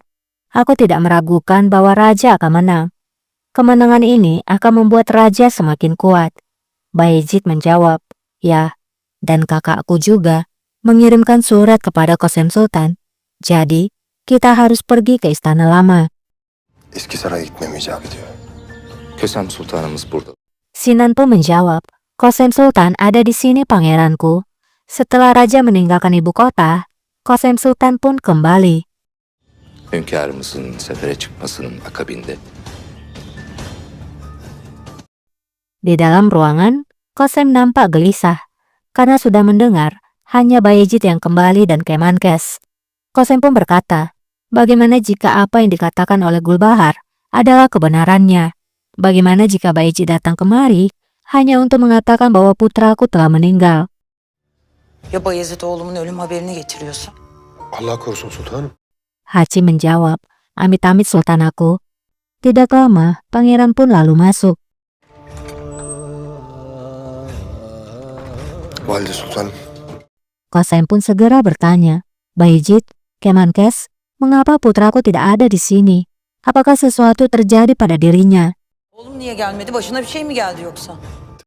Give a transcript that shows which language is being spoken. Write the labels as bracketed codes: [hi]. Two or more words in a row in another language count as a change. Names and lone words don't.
[id] Aku tidak meragukan bahwa raja akan menang. Kemenangan ini akan membuat raja semakin kuat. Bayezid menjawab, ya, dan kakakku juga mengirimkan surat kepada Qasem Sultan. Jadi, kita harus pergi ke istana lama. [tr] Eski saraya gitmem icap ediyor. Kösem Sultanımız burada. [id] Sinan pun menjawab, Qasem Sultan ada di sini pangeranku. Setelah raja meninggalkan ibu kota, Qasem Sultan pun kembali. [tr] Hünkârımızın sefere çıkmasının akabinde [id] Di dalam ruangan, Qasem nampak gelisah karena sudah mendengar hanya Bayezid yang kembali dan Kemenkes. Qasem pun berkata, bagaimana jika apa yang dikatakan oleh Gulbahar adalah kebenarannya? Bagaimana jika Bayezid datang kemari hanya untuk mengatakan bahwa putraku telah meninggal? [tr] Ya Bayezid oğlumun ölüm haberini getiriyorsa? Allah korusun sultanım. [id] Hachi menjawab, amit-amit sultan aku. Tidak lama, pangeran pun lalu masuk. [tr] Valide sultanım. [id] Qasem pun segera bertanya, Bayezid, Kemenkes, mengapa putraku tidak ada di sini? Apakah sesuatu terjadi pada dirinya? [tr] Oğlum niye gelmedi? Başına bir şey mi geldi yoksa?